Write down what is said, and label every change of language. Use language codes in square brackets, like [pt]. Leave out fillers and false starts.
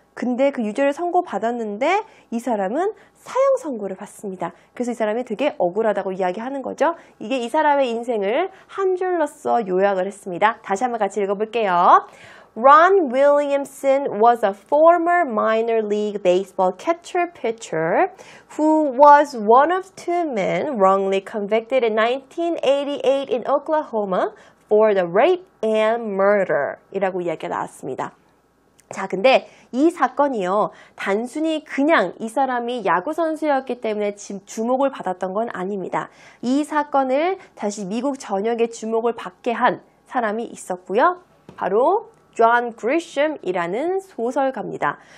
[ko] 근데 그 유죄를 선고받았는데 이 사람은 사형 선고를 받습니다. 그래서 이 사람이 되게 억울하다고 이야기하는 거죠. 이게 이 사람의 인생을 한 줄로써 요약을 했습니다. 다시 한번 같이 읽어볼게요. [en] Ron Williamson was a former minor league baseball catcher-pitcher who was one of 2 men wrongly convicted in 1988 in Oklahoma for the rape and murder [ko] 이라고 이야기가 나왔습니다. 자, 근데 이 사건이요. 단순히 그냥 이 사람이 야구선수였기 때문에 주목을 받았던 건 아닙니다. 이 사건을 다시 미국 전역에 주목을 받게 한 사람이 있었고요. 바로 존 그리셴이라는 소설가입니다.